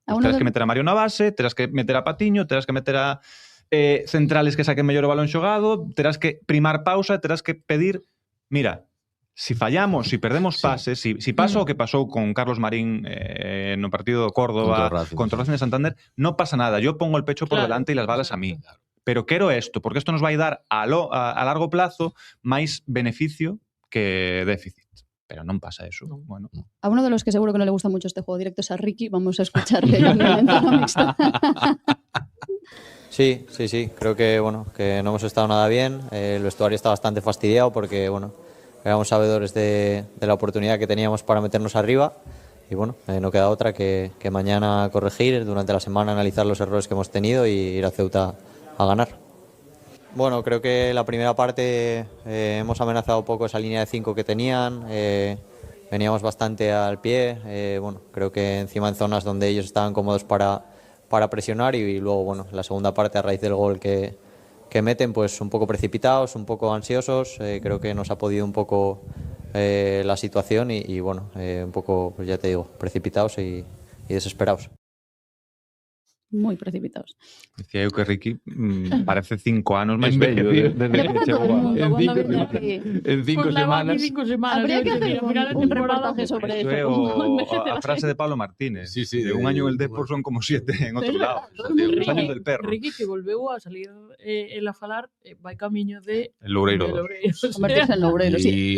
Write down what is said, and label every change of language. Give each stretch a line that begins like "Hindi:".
Galician: Terás que meter a Mario na base, terás que meter a Patiño, terás que meter a centrales que saquen mellor o balón xogado, terás que primar pausa, terás que pedir, mira, si fallamos, si perdemos pases, si pasa o que pasou con Carlos Marín no partido de Córdoba contra o Racing de Santander, non pasa nada,
Spanish: yo pongo el pecho por delante e las balas a mí.
Galician: Pero quero esto, porque esto nos vai dar a largo plazo máis beneficio que déficit. Pero non pasa eso. No. Bueno.
Spanish: A uno de los que seguro que no le gusta mucho este juego directo es a Ricky. Vamos a escucharle la ventana mixta. Sí. Creo que, bueno, que no hemos estado nada bien. El vestuario está bastante fastidiado porque, bueno, éramos sabedores de la oportunidad que teníamos para meternos arriba. Y bueno, no queda otra que mañana corregir, durante la semana analizar los errores que hemos tenido y ir a Ceuta a ganar. Bueno, creo que la primera parte hemos amenazado un poco esa línea de 5 que tenían, veníamos bastante al pie, bueno, creo que encima en zonas donde ellos estaban cómodos para presionar y luego, bueno, la segunda parte a raíz del gol que meten, pues un poco precipitados, un poco ansiosos, creo que nos ha podido un poco la situación y bueno, un poco, pues ya te digo, precipitados y desesperados.
Galician: Moi precipitados. Decía eu que Ricky parece 5 anos máis vello desde que chegou En 5 semanas. 5 semanas.
Spanish: Habría que hacer un reportaje Eso sobre
Galician: é a frase de Pablo Martínez.
Spanish: Sí, sí, de un año en el Depor son como 7 en outro lado. Os años del perro.
Galician: Ricky, que volveu a salir el a falar, vai camiño de El Loureiro. Convertirse en Loureiro, sí.